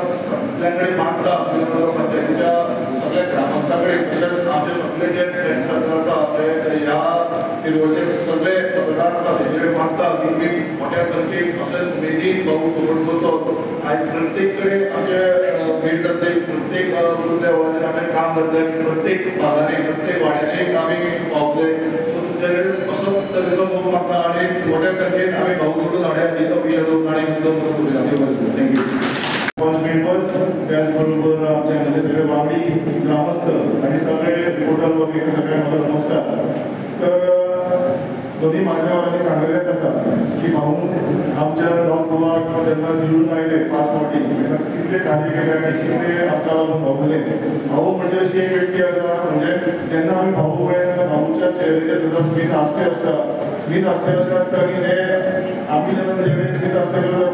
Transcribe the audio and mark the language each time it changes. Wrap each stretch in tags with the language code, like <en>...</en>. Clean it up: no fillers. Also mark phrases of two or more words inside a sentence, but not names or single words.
<kok>सगळ्यां कडेन मागता पंचायतीच्या सगळ्या ग्रामस्थां कडेन तशेंच आमचे सगळे जे</kok> <en>friend circle</en> <kok>आसा ते ह्या पिरवळचे सगळे मतदार आसा तेंचे कडेन मागता की तुमी मोठ्या संख्येन अशें उमेदीन भाऊ सपोर्ट करचो आयज प्रत्येक कडेन आमचे भेट जातले प्रत्येक लेवलाचेर आमी काम करतले प्रत्येक भागांनी प्रत्येक वाड्यांनी आमी पावतले सो तुमचे कडेन असो तरेचो मोग मागता आनी मोठ्या संख्येन आमी भाऊ निवडून हाडया दिलो विशय दवरून आनी दिलो तुमकां सुविधा दिवं थँक्यू त्याचबरोबर आमचे सगळे वांगडी ग्रामस्थ आणि सगळे रिपोर्टर वगैरे</kok> <mr>सगळ्यांना नमस्कार तर दोन्ही मान्यवरांनी सांगितलेच</mr> <kok>आसा की भाऊ आमच्या नॉर्थ गोवा जेन्ना निवडून आयले 5 फावटी कितले कार्य केले आनी कितले आमकां लागून भोगले भाऊ म्हणजे अशी एक व्यक्ती आसा म्हणजे जेन्ना आमी भाऊ पळयता तेन्ना भाऊच्या चेहऱ्याचेर सुद्दां स्मित हास्य आसता स्मित हास्य अशें आसता की ते आमी जेन्ना तेजे कडेन स्मित हास्य करता</kok>